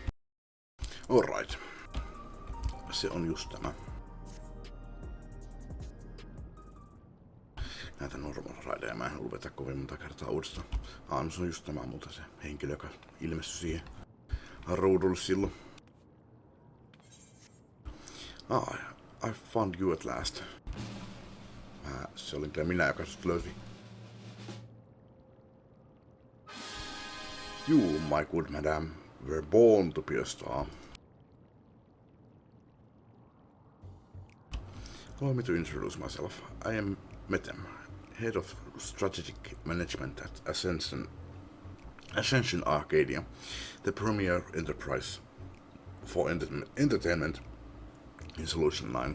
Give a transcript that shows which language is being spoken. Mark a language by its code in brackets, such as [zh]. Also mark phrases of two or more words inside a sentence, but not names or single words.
[en] Alright. [fi] Se on just tämä. Näitä normal rideja mä en halua vetää kovin monta kertaa uudestaan. No se on just tämä muuta se henkilö, joka ilmestyi siihen ruudulle silloin. [en] I found you at last. [fi] Se oli kyllä minä, joka sut löysi. [en] You, my good madam, were born to be a star. Allow me to introduce myself. I am Metem, head of strategic management at Ascension Arcadia, the premier enterprise for entertainment in Solution 9.